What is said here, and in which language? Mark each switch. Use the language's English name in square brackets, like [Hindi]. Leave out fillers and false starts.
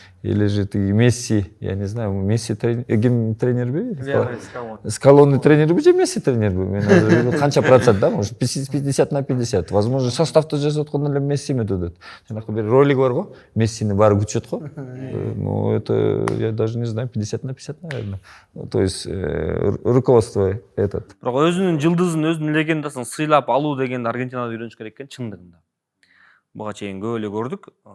[Russian] Или же [Kyrgyz] тиги Месси, [Russian] я не знаю, [Kyrgyz] Месси ким тренерби? Скалоны тренерби же Месси тренерби? Мен азыр канча процент да, может 50/50. Возможно, составты жасап атканда эле Месси ме дедет. Жанакы бир ролик бар го, Мессини баары күтүшөт го. [Russian] Ну это я даже не знаю, 50/50, наверное. То есть руководство этот. [Kyrgyz] Бирок өзүнүн жылдызын, өзүнүн легендасын сыйлап алуу дегенди Аргентинада үйрөнүш керек экен чындыгында. Буга чейин көп эле көрдүк.